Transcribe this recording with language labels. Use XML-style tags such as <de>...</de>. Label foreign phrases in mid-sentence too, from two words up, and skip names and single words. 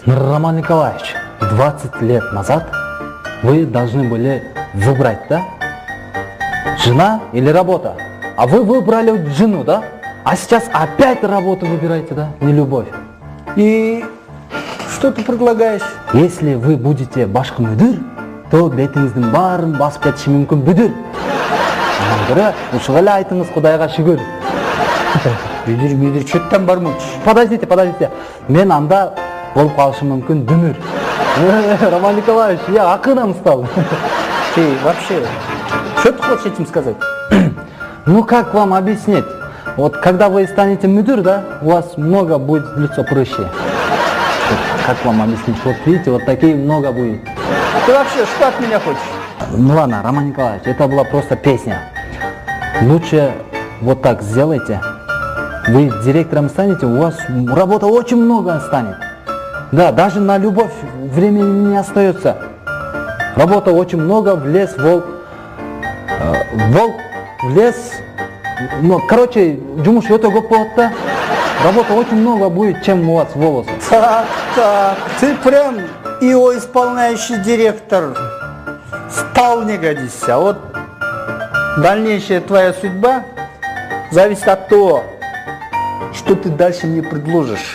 <ru>Роман Николаевич, 20 лет назад вы должны были выбрать, да? Жена или работа? А вы выбрали жену, да? А сейчас опять работу выбираете, да? Не любовь. И что ты предлагаешь? Если вы будете</ru> <ky>башкы мүдүр, то бетиңиздин баарын басып кетиши мүмкүн бүдүр. Анан көрө, ушул эле айтыңыз Кудайга шүгүр. Бүдүр, чөттөн бармыч.</ky> <ru>Подождите.</ru> <ky>Мен анда болуп калышы мүмкүн дүмүр.</ky> <ru>Роман Николаевич, я акырын стал. Ты вообще, что ты хочешь этим сказать? Ну как вам объяснить? Вот когда вы станете мудр, да, у вас много будет лицо прыщи. Как вам объяснить? Вот видите, вот такие много будет. Ты вообще что от меня хочешь? Ну ладно, Роман Николаевич, это была просто песня. Лучше вот так сделайте. Вы директором станете, у вас работа очень много станет. Да, даже на любовь времени не остается. Работа очень много, в лес, волк. Волк в лес. Ну,</ru> <kk>короче, жұмыс өте көп болады да.</kk> <ru>Работа очень много будет, чем у вас волосы. Так, ты прям ИО исполняющий директор. Вполне годишься. А вот дальнейшая твоя судьба зависит от того, что ты дальше мне предложишь.</ru>